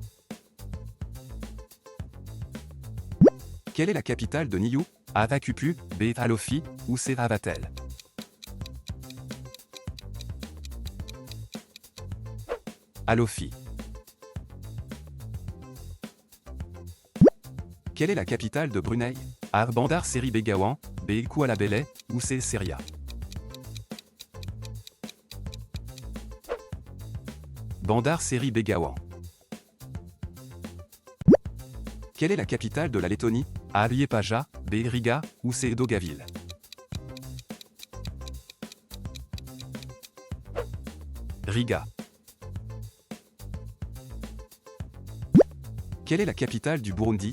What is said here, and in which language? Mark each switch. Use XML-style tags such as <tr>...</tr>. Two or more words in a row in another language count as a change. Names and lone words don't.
<fr>Quelle est la capitale de Niue? A. Vakupu, B. Alofi, ou C. Avatel. Alofi. Quelle est la capitale de Brunei? A. Bandar Seri Begawan, B. Kuala Belait, ou C. Seria. Bandar Seri Begawan. Quelle est la capitale de la Lettonie? A. Liepaja, B. Riga, ou C. Daugaville. Riga. Quelle est la capitale du Burundi?</fr>